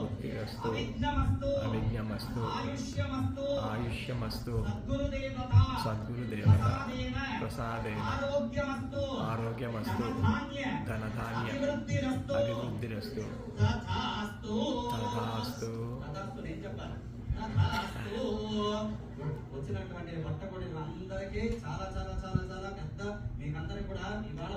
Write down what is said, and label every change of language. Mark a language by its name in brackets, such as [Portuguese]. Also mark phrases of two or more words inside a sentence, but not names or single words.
[Sanskrit] अविघ्नमस्तु आयुष्यमस्तु सद्गुरुदेवता प्रसादेन आरोग्यमस्तु धनधान्य अभिवृद्धिरस्तु तथास्तु [Telugu] వచ్చినటువంటి భక్త కూడా అందరికీ చాలా చాలా చాలా చాలా పెద్ద మీకందరికీ కూడా ఇవాళ